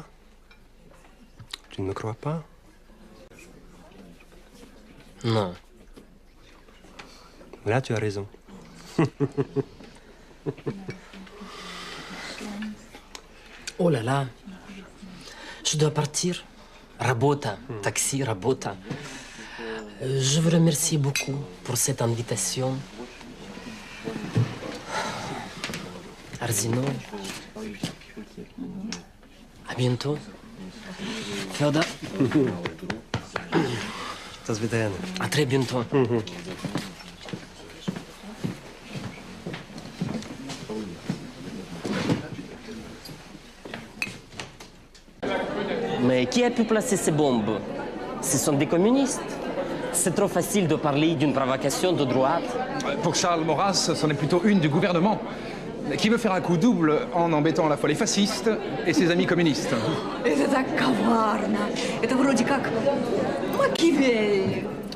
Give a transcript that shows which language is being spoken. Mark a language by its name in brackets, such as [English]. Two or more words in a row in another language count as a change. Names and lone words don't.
[French] Tu ne me crois pas? Non. Là, tu as raison. Oh là là. Je dois partir. [Russian] Работа, такси, работа. [French] Je vous remercie beaucoup pour cette invitation. Arsinoe. À bientôt. [Russian] Федор. До свидания. [French] À très bientôt. Mais qui a pu placer ces bombes? Ce sont des communistes. C'est trop facile de parler d'une provocation de droite. Pour Charles Maurras, c'en est plutôt une du gouvernement, qui veut faire un coup double en embêtant à la fois les fascistes et ses amis communistes. [Russian] Это так коварно. Это вроде как Макиавелли.